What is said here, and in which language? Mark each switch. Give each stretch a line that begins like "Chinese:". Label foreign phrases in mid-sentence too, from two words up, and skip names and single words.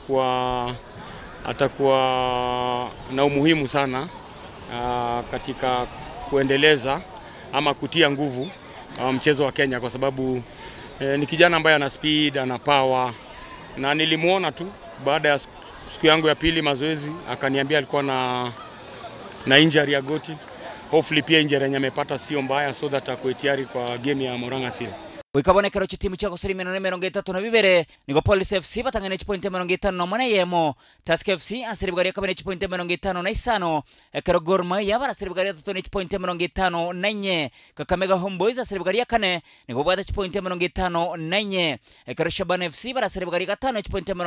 Swahili: atakuwa na umuhimu sana katika kuendeleza ama kutia nguvu mchezo wa Kenya, kwa sababu ni kijana ambaye ana speed, ana power, na nilimuona tu baada ya siku yangu ya pili mazoezi akaniambia alikuwa na injury ya goti. Hopefully pia injury yenye amepata sio mbaya,
English: so that
Swahili: akue tayari kwa game ya Murangasile.
Gusii: Wikabonekero timu cha Gosori minano 32 nigo Police FC batangana point 58 yemo Tusker FC asiribgaria kabane point 55 ekero Gor Mahia barasiribgaria point 54 Kakamega Homeboys asiribgaria kane nigo bada point 54 ekero Shabana FC barasiribgaria 5 point